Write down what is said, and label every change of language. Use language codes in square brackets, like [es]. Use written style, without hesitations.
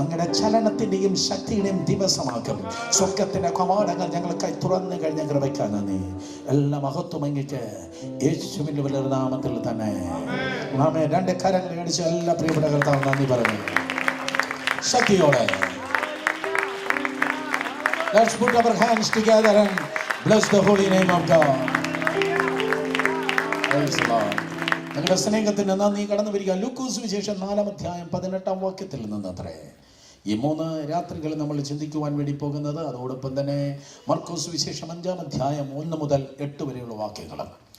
[ml] അങ്ങനെ ചലനത്തിന്റെയും ശക്തിയുടെയും ദിവസമാക്കും. സ്വർഗത്തിന്റെ കവാടങ്ങൾ ഞങ്ങൾക്കായി തുറന്നു കഴിഞ്ഞ കൃപയ്ക്കാണ് നന്ദി. എല്ലാ മഹത്വം അങ്ങേക്ക് യേശുവിന്റെ വലിയ നാമത്തിൽ തന്നെ. ആമേൻ. 2 കരങ്ങൾ അടിച്ച് എല്ലാ പ്രിയപ്പെട്ട കർത്താവ് നന്ദി പറഞ്ഞു ശക്തിയോടെ. [en] Let's put our hands together and bless the holy name of God. Praise the Lord. [ml] ഞങ്ങളുടെ സ്നേഹത്തിന് നന്ദി. കടന്നു വരിക ലൂക്കോസ് വിശേഷം 4-ാം അധ്യായം 18-ാം വാക്യത്തിൽ നിന്നത്രേ ഈ 3 രാത്രികൾ നമ്മൾ ചിന്തിക്കുവാൻ വേണ്ടി പോകുന്നത്. അതോടൊപ്പം തന്നെ മർക്കോസ് വിശേഷം 5-ാം അധ്യായം 1 മുതൽ 8 വരെയുള്ള വാക്യങ്ങളും.